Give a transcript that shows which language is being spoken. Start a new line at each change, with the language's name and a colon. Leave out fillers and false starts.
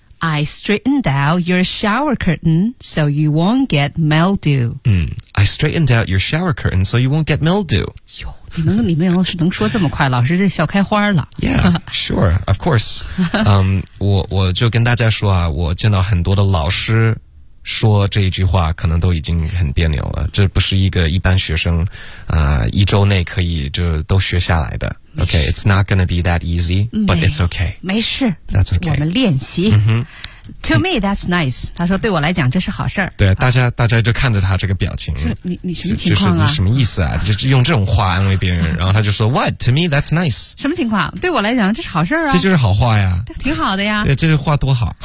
English: I straightened out your shower curtain so you won't get mildew. 嗯I straightened out your shower curtain so you won't get mildew.
Chinese: 哟你们要是能说这么快老师就笑开花了。
English: Yeah, sure, of course.
Chinese: 我就跟大家说啊我见到很多的老师说这一句话可能都已经很别扭了。这不是一个一般学生一周内可以就都学下来的。
English: Okay, it's not gonna be that easy, but it's okay.
Chinese: 没事
English: That's okay.
Chinese: 我们练习。 Mm-hmm.
English: To me, that's nice.
Chinese: 他说对我来讲这是好事儿。对大家就看着他这个表情。你什么情况啊、就是、你什么意思啊就用这种话安慰别人。然后他就说
English: what? To me, that's nice.
Chinese: 什么情况对我来讲这是好事儿啊。这就是好话呀。挺好的呀。对这是话多好。